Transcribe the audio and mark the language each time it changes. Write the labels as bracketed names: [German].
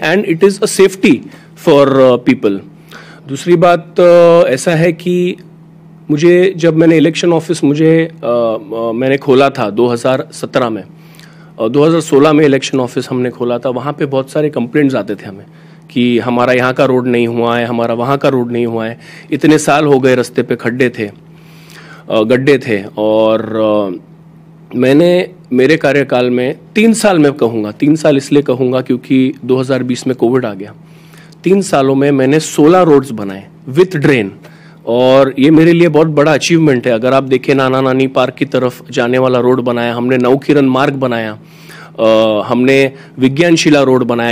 [English] And it is a safety for people. [Hindi] दूसरी बात ऐसा है कि जब मैंने इलेक्शन ऑफिस मैंने खोला था 2017 में, 2016 में इलेक्शन ऑफिस हमने खोला था. वहाँ पे बहुत सारे कंप्लेंट्स आते थे हमें कि हमारा यहाँ का रोड नहीं हुआ है, हमारा वहाँ का रोड नहीं हुआ है. इतने साल हो गए, रास्ते पे खड्डे थे, गड्ढे थे. और मैंने मेरे कार्यकाल में 3 साल में कहूँगा, 3 साल इसलिए कहूँगा क्योंकि 2020 में कोविड आ गया. 3 सालों में मैंने 16 रोड्स बनाए [English] With drain. [Hindi] और ये मेरे लिए बहुत बड़ा अचीवमेंट है. अगर आप देखें, नाना नानी पार्क की तरफ जाने वाला रोड बनाया हमने, नवकिरण मार्ग बनाया, हमने विज्ञानशिला रोड बनाया.